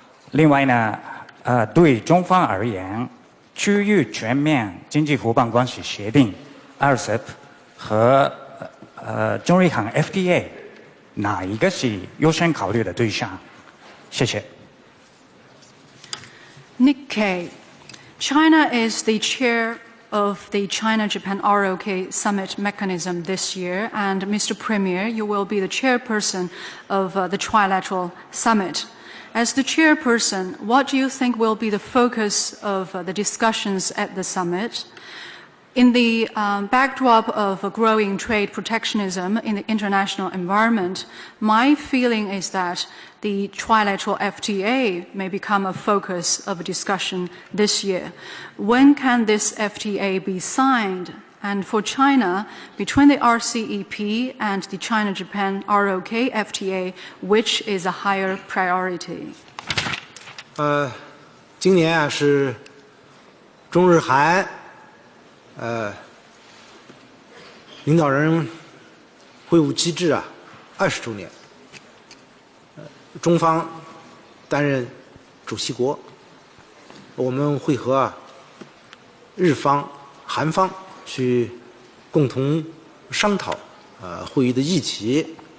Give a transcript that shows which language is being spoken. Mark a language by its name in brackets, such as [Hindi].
[Chinese] 另外呢，对中方而言，区域全面经济伙伴关系协定 RCEP 和中日韩 FTA 哪一个是优先考虑的对象？谢谢。 [English] Nikkei. China is the chair of the China-Japan ROK summit mechanism this year, and Mr. Premier, you will be the chairperson of the trilateral summit. As the chairperson, what do you think will be the focus of the discussions at the summit? In the backdrop of a growing trade protectionism in the international environment, my feeling is that the trilateral FTA may become a focus of a discussion this year. When can this FTA be signed? And for China, between the RCEP and the China-Japan ROK FTA, which is a higher priority? [Chinese] 今年是中日韩领导人会晤机制20周年，中方担任主席国，我们会和日方、韩方去共同商讨会议的议题。